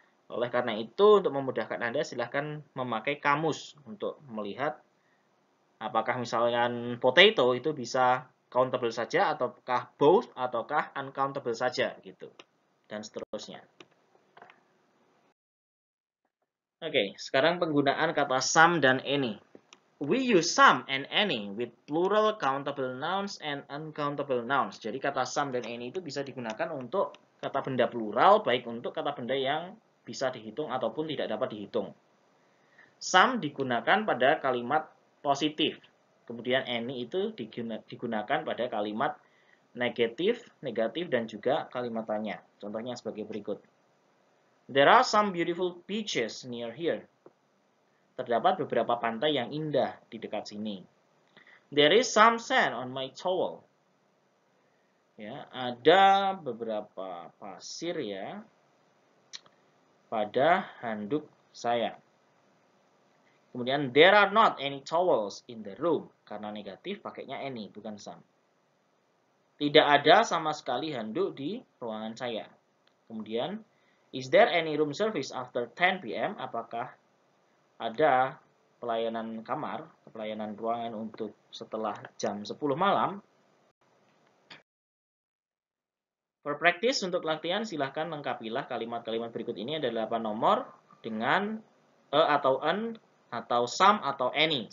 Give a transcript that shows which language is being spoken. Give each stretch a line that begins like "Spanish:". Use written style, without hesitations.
Indonesian: Oleh karena itu, untuk memudahkan Anda, silahkan memakai kamus untuk melihat apakah misalkan potato itu bisa countable saja, ataukah both, ataukah uncountable saja, gitu. Dan seterusnya. Oke, sekarang penggunaan kata some dan any.
English: We use some and any with plural countable nouns and uncountable nouns.
Indonesian: Jadi kata some dan any itu bisa digunakan untuk kata benda plural, baik untuk kata benda yang bisa dihitung ataupun tidak dapat dihitung. Some digunakan pada kalimat positif. Kemudian any itu digunakan pada kalimat negatif, dan juga kalimat tanya. Contohnya sebagai berikut.
English: There are some beautiful beaches near here.
Indonesian: Terdapat beberapa pantai yang indah di dekat sini.
English: There is some sand on my towel.
Indonesian: Ya, ada beberapa pasir ya pada handuk saya. Kemudian
English: there are not any towels in the room.
Indonesian: Karena negatif pakainya any bukan some. Tidak ada sama sekali handuk di ruangan saya. Kemudian
English: is there any room service after 10 p.m?
Indonesian: Apakah ada pelayanan kamar, pelayanan ruangan untuk setelah jam 10 malam.
English: For practice,
Indonesian: untuk latihan silahkan lengkapilah kalimat-kalimat berikut ini ada 8 nomor dengan atau an, atau some, atau any.